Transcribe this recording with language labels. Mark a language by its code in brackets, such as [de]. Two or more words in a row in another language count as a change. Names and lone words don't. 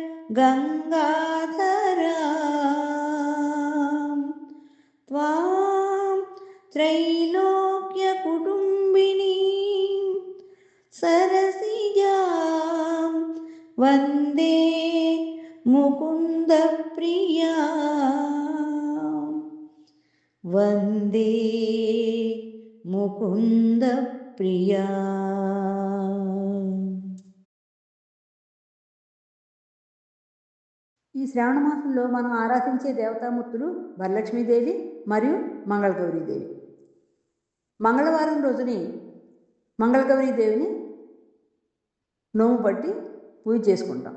[sa] गंगाधरा त्रैलोक्य कुटुंबिनी सरसिजां वंदे मुकुंद प्रिया वंदे मुकुंद प्रिया. [te] ఈ శ్రావణ మాసంలో మనం ఆరాధించే దేవతామూర్తులు వరలక్ష్మీదేవి మరియు మంగళగౌరీదేవి. మంగళవారం రోజుని మంగళగౌరీదేవిని నోము పట్టి పూజ చేసుకుంటాం.